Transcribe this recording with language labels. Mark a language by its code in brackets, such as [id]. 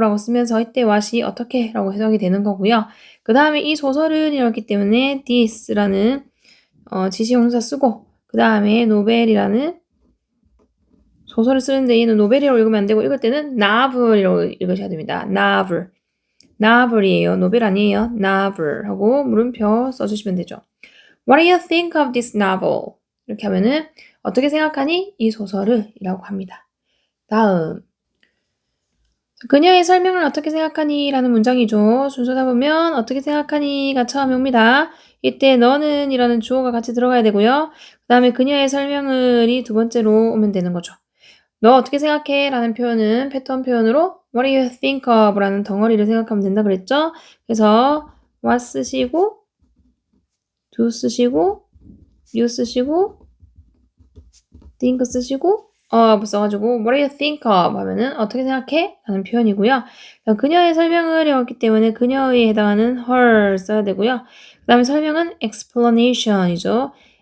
[ko] 라고 쓰면서 이때 what이 어떻게 라고 해석이 되는 거고요. 그 다음에 이 소설은 이렇기 때문에 this라는 지시형사 쓰고 그 다음에 노벨이라는 소설을 쓰는데 얘는 노벨이라고 읽으면 안 되고 읽을 때는 novel이라고 읽으셔야 됩니다. novel. novel이에요. 노벨 아니에요. novel 하고 물음표 써주시면 되죠. [en] What do you think of this novel? [ko] 이렇게 하면은 어떻게 생각하니? 이 소설을 이라고 합니다. 다음. 그녀의 설명을 어떻게 생각하니? 라는 문장이죠. 순서다 보면 어떻게 생각하니?가 처음에 옵니다. 이때 너는 이라는 주어가 같이 들어가야 되고요. 그 다음에 그녀의 설명을이 두 번째로 오면 되는 거죠. 너 어떻게 생각해? 라는 표현은 패턴 표현으로 [en] What do you think of? [ko] 라는 덩어리를 생각하면 된다 그랬죠? 그래서 what 쓰시고 do 쓰시고 you 쓰시고 think 쓰시고 of 써가지고 [en] what do you think of [ko] 하면은 어떻게 생각해? 라는 표현이고요. 그녀의 설명을 해왔기 때문에 그녀에 해당하는 her 써야 되고요. 그 다음에 설명은 explanation이죠.